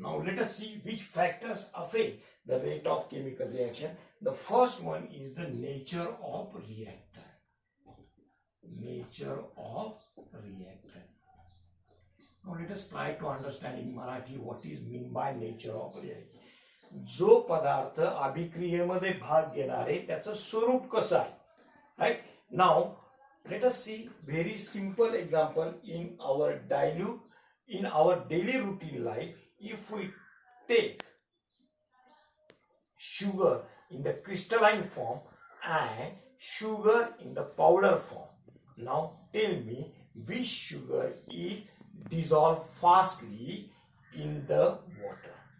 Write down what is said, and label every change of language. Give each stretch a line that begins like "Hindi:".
English: Now let us see which factors affect the rate of chemical reaction. The first one is the nature of reactant. Nature of reactant. Now let us try to understand in Marathi what is mean by nature of reaction.
Marathi: जो पदार्थ अभिक्रियेमध्ये भाग घेणारे त्याचं स्वरूप कसं आहे.
English: Right? Now let us see very simple example in our daily routine life. If we take sugar in the crystalline form and sugar in the powder form, now tell me which sugar is dissolved fastly in the water.